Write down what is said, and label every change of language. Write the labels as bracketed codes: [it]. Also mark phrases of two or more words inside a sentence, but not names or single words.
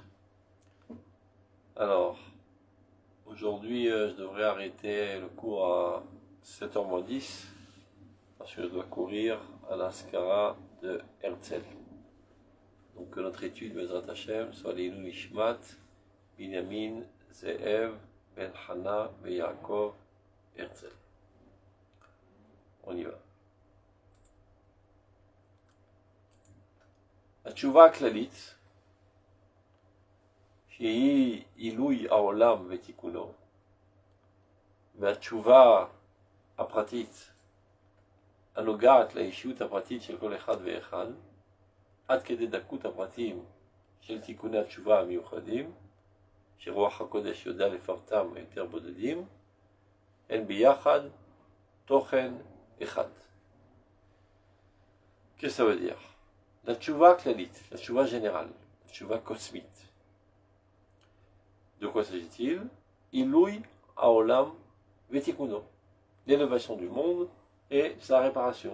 [fr] Alors, aujourd'hui, je devrais arrêter le cours à 7h moins 10 parce que je dois courir à l'Askara de Herzl. Donc, que notre étude, [he] בעזרת השם, [fr] soit les Nishmat, Binyamin, Ze'ev, Ben Hana, Ben Yaakov, Herzl. On y va. [he] התשובה הכללית, שהיא עילוי העולם ותיקונו, והתשובה הפרטית, הנוגעת לאישיות הפרטית של כל אחד ואחד, עד כדי דקות הפרטים של תיקוני התשובה המיוחדים, שרוח הקודש יודע לפרטם יותר בודדים, הן ביחד תוכן אחד. [fr] Qu'est-ce que ça veut dire? La [he] תשובה כללית, [fr] la tchouva générale, la tchouva cosmique. De quoi s'agit-il? [he] עילוי העולם ותיקונו, [fr] l'élévation du monde et sa réparation.